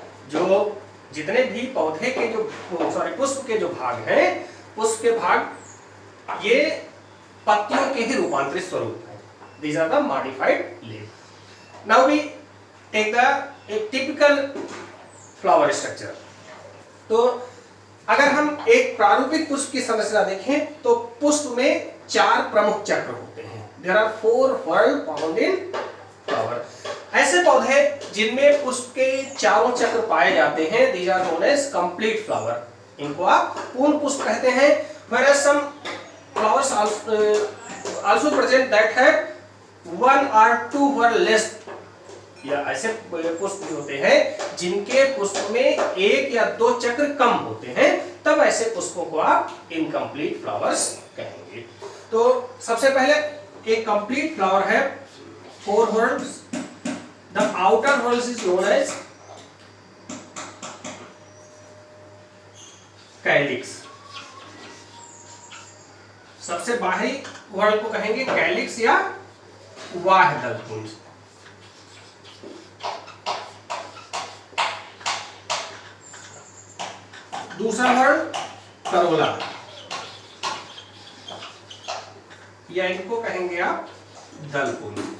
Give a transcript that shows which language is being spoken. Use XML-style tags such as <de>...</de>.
<hi>जो जितने भी पौधे के जो पुष्प के जो भाग हैं, पुष्प के भाग ये पत्तियों के ही रूपांतरित स्वरूप है।</hi> <en>These are the modified leaves. Now we take a typical flower structure.</en> <hi>तो अगर हम एक प्रारूपिक पुष्प की संरचना देखें तो पुष्प में 4 प्रमुख चक्र होते हैं।</hi> <en>There are 4 whorls found in flower.</en> <hi>ऐसे पौधे जिनमें पुष्प के चारों चक्र पाए जाते हैं,</hi> <en>these are known as complete flower.</en> <hi>इनको आप पूर्ण पुष्प कहते हैं।</hi> <en>Whereas some flowers also present that have 1 or 2 whorls less,</en> <hi>या ऐसे पुष्प जो होते हैं जिनके पुष्प में 1 या 2 चक्र कम होते हैं, तब ऐसे पुष्पों को आप इनकम्प्लीट फ्लावर्स कहेंगे। तो सबसे पहले एक कंप्लीट फ्लावर है 4 whorls.</hi> <en>The outer whorls is known as calyx.</en> <hi>सबसे बाहरी वर्ड को कहेंगे कैलिक्स या वाह दलपुंज। दूसरा वर्ड करोला, या इनको कहेंगे आप दलपुंज।</hi>